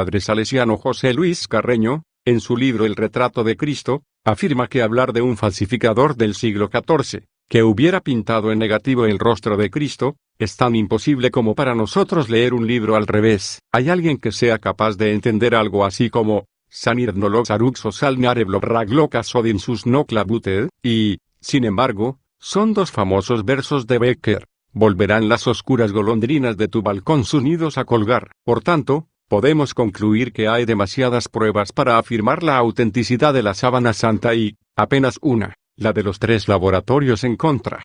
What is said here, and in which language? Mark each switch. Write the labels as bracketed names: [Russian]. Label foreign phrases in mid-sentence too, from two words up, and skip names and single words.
[Spanish] El padre salesiano José Luis Carreño, en su libro El retrato de Cristo, afirma que hablar de un falsificador del siglo XIV, que hubiera pintado en negativo el rostro de Cristo, es tan imposible como para nosotros leer un libro al revés. ¿Hay alguien que sea capaz de entender algo así como Sanir no lo saruxo salnare blobragloca sodin sus no clavuted? Y, sin embargo, son dos famosos versos de Becker. Volverán las oscuras golondrinas de tu balcón sus nidos a colgar. Por tanto, podemos concluir que hay demasiadas pruebas para afirmar la autenticidad de la sábana santa y, apenas una, la de los 3 laboratorios en contra.